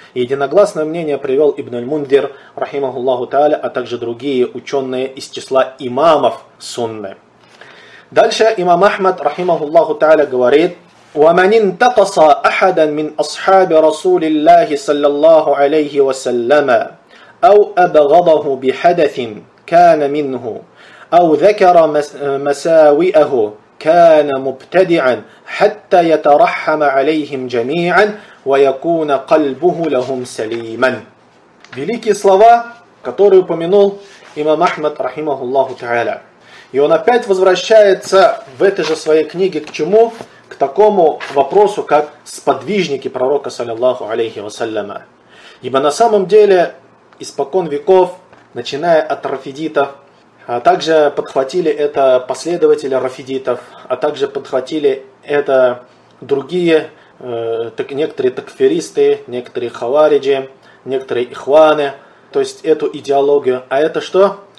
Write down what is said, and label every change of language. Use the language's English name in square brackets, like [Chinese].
[Russian] И единогласное мнение привел Ибн аль-Мундир, рахимахуллаху тааля, а также другие ученые из числа имамов сунны. Дальше имам Ахмад, рахимахуллаху тааля, говорит: [Arabic] «Ваман интакаса ахадан мин асхаби Расулиллахи, саллиллаху алейхи вассаляма, ау абагадаху би хадафин, кана минху». أو ذكر مساوئه كان مبتدعا حتى يترحم عليهم جميعا ويكون قلبه لهم سليما. [Russian] Великие слова, которые упомянул имам Ахмад, рахимахуллаху та'аля. И он опять возвращается в этой же своей книге к чему? К такому вопросу, как сподвижники пророка, саллиллаху алейхи вассаляма. Ибо на самом деле, испокон веков, начиная от рафидитов, а также подхватили это последователи рафидитов, а также подхватили это другие, некоторые такфиристы, некоторые хавариджи, некоторые ихваны, то есть эту идеологию. А это что?